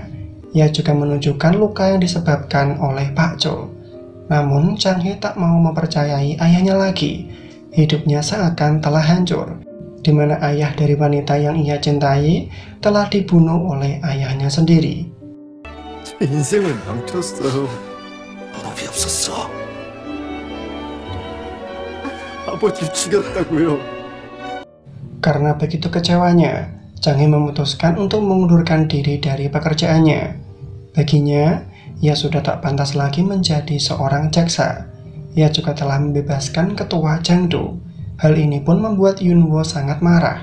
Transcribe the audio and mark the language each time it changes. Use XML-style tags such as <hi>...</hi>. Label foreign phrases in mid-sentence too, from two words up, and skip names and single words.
<id>Ia juga menunjukkan luka yang disebabkan oleh Pak Chul. Namun Chang Hee tak mau mempercayai ayahnya lagi. Hidupnya seakan telah hancur, di mana ayah dari wanita yang ia cintai telah dibunuh oleh ayahnya sendiri.</id> <ko>제 인생을 망쳤어요. 방법이 없었어. 아버지 죽였다고요.</ko> <id>Karena begitu kecewanya, Chang Hee memutuskan untuk mengundurkan diri dari pekerjaannya. Baginya, ia sudah tak pantas lagi menjadi seorang jaksa. Ia juga telah membebaskan ketua Jangdu. Hal ini pun membuat Yunwo sangat marah.</id>